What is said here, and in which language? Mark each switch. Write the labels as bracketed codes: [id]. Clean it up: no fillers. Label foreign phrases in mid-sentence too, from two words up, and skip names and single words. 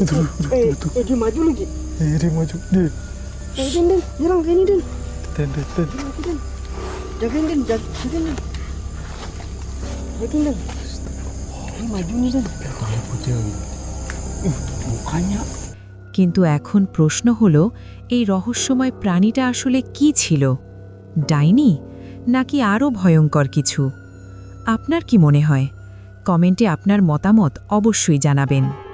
[id] Dia maju lagi. Dia maju. Den. Nyerang ke ini, Den. Den. Jagain, Den. Jagain, Den. Ini maju nih, Den. Mukanya. [bn] কিন্তু এখন প্রশ্ন হলো, এই রহস্যময় প্রাণীটা আসলে কি ছিল? ডাইনি নাকি আরও ভয়ঙ্কর কিছু? আপনার কি মনে হয়? কমেন্টে আপনার মতামত অবশ্যই জানাবেন।